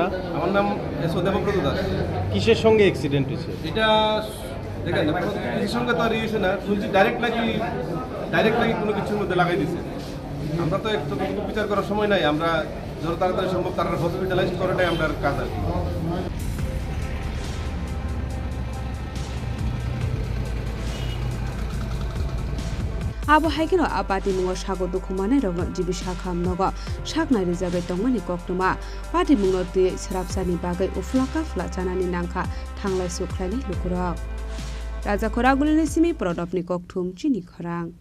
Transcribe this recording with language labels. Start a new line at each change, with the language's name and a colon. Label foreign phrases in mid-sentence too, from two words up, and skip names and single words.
Bangla: আমার নাম দেবব্রত দাস। কিসের সঙ্গে অ্যাক্সিডেন্ট হয়েছে এটা? দেখেন, কিছুর সঙ্গে তো আর হয়েছে না, শুনছি ডাইরেক্ট নাকি কোনো কিছুর মধ্যে লাগাই দিছে। আমরা তো একটু বিচার করার সময় নাই, আমরা যত তাড়াতাড়ি সম্ভব তারা হসপিটালাইজ করাটাই আমরা কাজ আর কি।
Kok Borok: आबो हाइकेनो आपाति मुंगो सागो दुखुमाने रगनो जिबि शाखा हामनगो शाखनाय रिजाबै तंमानि कक्टमा पाति मुंगो ति सराबसानि बागै उफ्लाका फ्ला जानानि नांखा थांलाय सुख्लायनाय लुकुरक राजा खरागुलिनि सिमी प्रदपनि कक्टुम चिनि खरां